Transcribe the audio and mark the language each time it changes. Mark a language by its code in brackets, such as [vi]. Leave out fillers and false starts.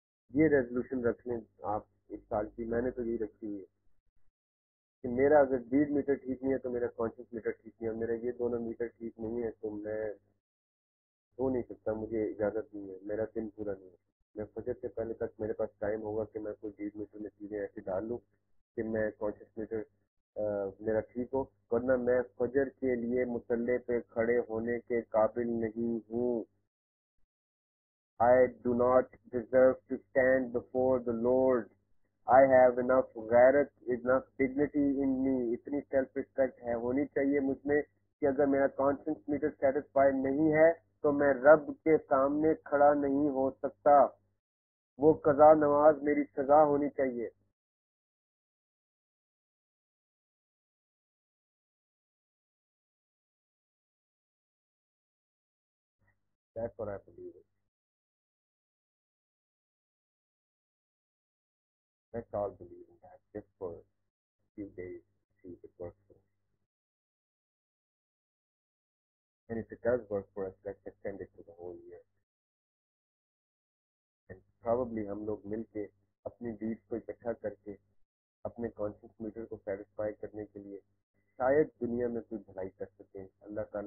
[hi] ये रेजोल्यूशन रख लें आप इस साल की, मैंने तो यही रखी हुई है कि मेरा अगर डीड मीटर ठीक नहीं है तो मेरा कॉन्शियस मीटर ठीक नहीं है, और मेरा ये दोनों मीटर ठीक नहीं है तो मैं सो नहीं सकता, मुझे इजाज़त नहीं है, मेरा दिन पूरा नहीं है। मैं फजर से पहले तक मेरे पास टाइम होगा कि मैं कोई डीड मीटर में चीज़ें ऐसी डाल लूँ कि मैं कॉन्शियस मीटर मेरा ठीक हो, वरना मैं फजर के लिए मुसल्ले पे खड़े होने के काबिल नहीं हूँ। [en] I do not deserve to stand before the Lord. I have enough गैरत, enough dignity in me, [hi] इतनी सेल्फ रिस्पेक्ट है होनी चाहिए मुझ में कि अगर मेरा कॉन्शियस मीटर सेटिस्फाइड नहीं है तो मैं रब के सामने खड़ा नहीं हो सकता। वो कज़ा नमाज मेरी सजा होनी चाहिए। [en] That's what I believe in. Let's all believe in that just for a few days, see if it works for us. And if it does work for us, let's extend it to the whole year. And probably [hi] हम लोग मिलके अपनी deeds को इकट्ठा करके अपने conscious metre को satisfy करने के लिए शायद दुनिया में कोई भलाई कर सकें। अल्लाह